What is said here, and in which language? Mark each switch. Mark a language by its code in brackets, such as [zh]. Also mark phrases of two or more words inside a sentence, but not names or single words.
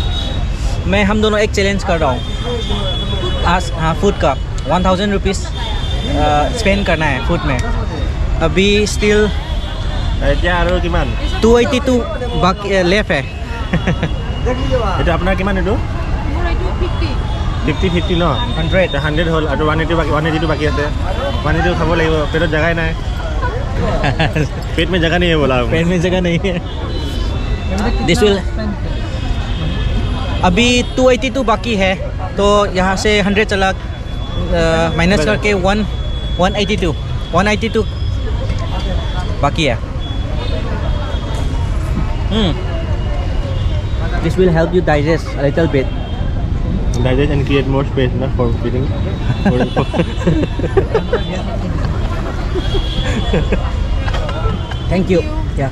[hi] मैं हम दोनों एक चैलेंज कर रहा हूँ आज, हाँ फूड का 1000 [en] rupees spend [hi] करना है फूड में. अभी still [as] এতিয়া আৰু কিমান [hi] 282 बाकी left है. [as] এটা আপোনাৰ কিমান এইটো 50 50 ন 100. এতিয়া 100 হ'ল আৰু 180 বাকী 180 বাকী আছে 180 খাব লাগিব পেটত জেগাই নাই [hi] पेट में जगह नहीं है बोला पेट में जगह नहीं है. [en] This will [hi] अभी 282 बाकी है तो यहाँ से 100 चला माइनस करके 182 बाकी है. [en] This will help you digest a little bit. digest and create more space na for feeding Thank you. Yeah.